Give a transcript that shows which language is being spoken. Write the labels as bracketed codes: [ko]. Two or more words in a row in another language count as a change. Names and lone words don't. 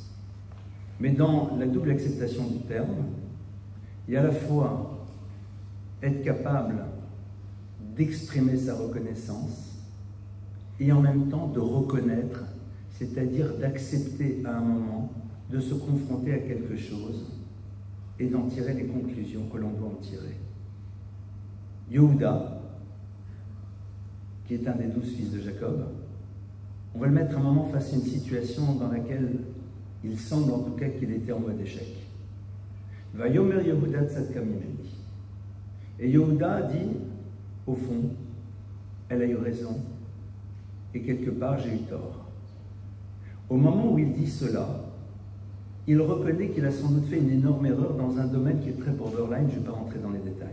[fr] Mais dans la double acceptation du terme, il y a à la fois être capable d'exprimer sa reconnaissance et en même temps de reconnaître, c'est-à-dire d'accepter à un moment de se confronter à quelque chose et d'en tirer les conclusions que l'on doit en tirer. Yehuda, qui est un des 12 fils de Jacob, on va le mettre un moment face à une situation dans laquelle il semble en tout cas qu'il était en mode échec. [he] ויאמר יהודה צדקה ממני. [fr] Et Yehuda dit, au fond, elle a eu raison, et quelque part j'ai eu tort. Au moment où il dit cela, il reconnaît qu'il a sans doute fait une énorme erreur dans un domaine qui est très borderline, je ne vais pas rentrer dans les détails.